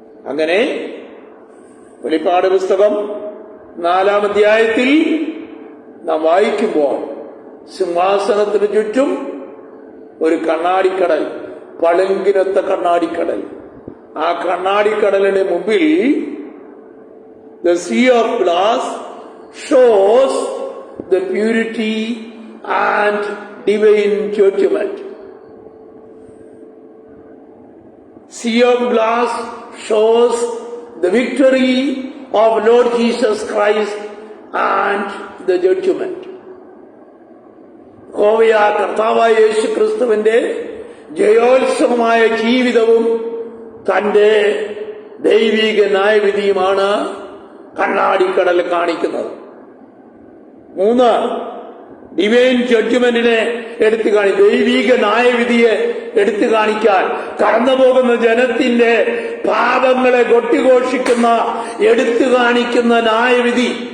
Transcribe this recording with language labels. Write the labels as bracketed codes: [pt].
[ml] അങ്ങനെ വെളിപ്പാട് പുസ്തകം 4-ാം അധ്യായത്തിൽ നാം വായിക്കുമ്പോൾ സിംഹാസനത്തിന് ചുറ്റും ഒരു കണ്ണാടിക്കടൽ, പളുങ്കിനൊത്ത കണ്ണാടിക്കടൽ. ആ കണ്ണാടിക്കടലിന് മുമ്പിൽ [en] the sea of glass shows the purity and divine judgment. Sea of glass shows the victory of Lord Jesus Christ and the judgment. [ml] കർത്താവായ യേശു ക്രിസ്തുവിന്റെ ജയോത്സവമായ ജീവിതവും തന്റെ ദൈവിക ന്യായവിധിയുമാണ് കണ്ണാടിക്കടൽ കാണിക്കുന്നത്. 3, ഡിവൈൻ ജഡ്ജ്മെന്റിനെ എടുത്തു ദൈവിക ന്യായവിധിയെ എടുത്തു കാണിക്കാൻ കടന്നുപോകുന്ന ജനത്തിന്റെ പാപങ്ങളെ കൊട്ടിഘോഷിക്കുന്ന എടുത്തു കാണിക്കുന്ന ന്യായവിധി.